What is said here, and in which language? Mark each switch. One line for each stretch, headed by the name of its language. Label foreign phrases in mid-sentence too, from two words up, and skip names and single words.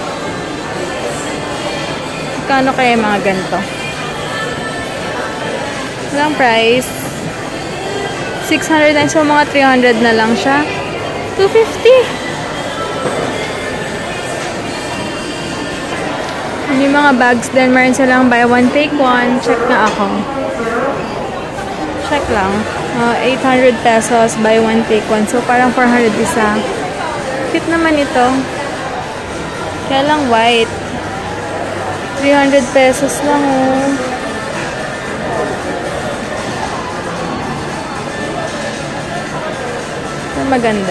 Filipino: Kano kaya mga ganito? Walang price. 600 na, so mga 300 na lang siya. 250. Yung mga bags din, meron silang
English: buy one take one.
Filipino: Check na ako. Check lang. 800 pesos,
English: buy one take one.
Filipino: So parang 400 isa. Cute naman ito. Kaya lang white. 300 pesos lang, oh. Maganda.